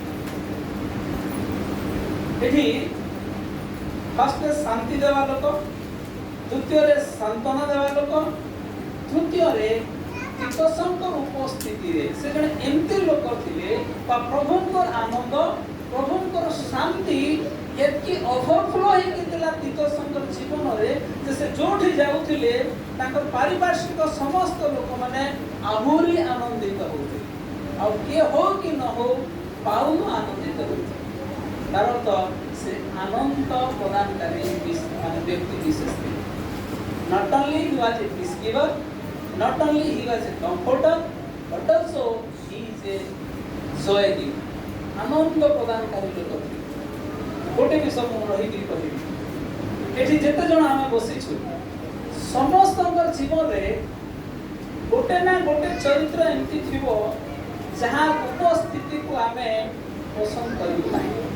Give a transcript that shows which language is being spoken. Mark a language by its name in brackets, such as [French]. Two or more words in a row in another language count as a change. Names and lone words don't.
[Odia] ଏଠି ଫାର୍ଷ୍ଟରେ ଶାନ୍ତି ଦେବା ଲୋକ, ଦ୍ୱିତୀୟରେ ସାନ୍ତ୍ୱନା ଦେବା ଲୋକ, ତୃତୀୟରେ ତିତସଙ୍କ ଉପସ୍ଥିତିରେ ସେ ଜଣେ ଏମିତି ଲୋକ ଥିଲେ ବା ପ୍ରଭୁଙ୍କର ଆନନ୍ଦ, ପ୍ରଭୁଙ୍କର ଶାନ୍ତି ଏତିକି ଓଭରଫ୍ଲୋ ହେଇକି ଥିଲା ତିତସଙ୍କର ଜୀବନରେ ଯେ ସେ ଯୋଉଠି ଯାଉଥିଲେ ତାଙ୍କର ପାରିପାର୍ଶ୍ୱିକ ସମସ୍ତ ଲୋକମାନେ ଆହୁରି ଆନନ୍ଦିତ ହେଉଥିଲେ। ଆଉ କିଏ ହଉ କି ନ ହଉ, ପାଉଲ ଆନନ୍ଦିତ ହେଉଥିଲେ। ତାର ତ ସେ ଆନନ୍ଦ ପ୍ରଦାନକାରୀ ମାନେ ବ୍ୟକ୍ତି ବିଶେଷ ଥିଲେ। [English] Not only he was a peace giver, not only he was a comforter, but also he is a joy giver. [Odia] ଆନନ୍ଦ ପ୍ରଦାନକାରୀ ଲୋକ ଥିଲେ। ଗୋଟେ ବିଷୟ ମୁଁ ରହିକିରି କହିବି, ଏଠି ଯେତେ ଜଣ ଆମେ ବସିଛୁ ସମସ୍ତଙ୍କର ଜୀବନରେ ଗୋଟେ ନା ଗୋଟେ ଚରିତ୍ର ଏମିତି ଥିବ ଯାହା ଉପସ୍ଥିତିକୁ ଆମେ ପସନ୍ଦ କରିବୁ ନାହିଁ।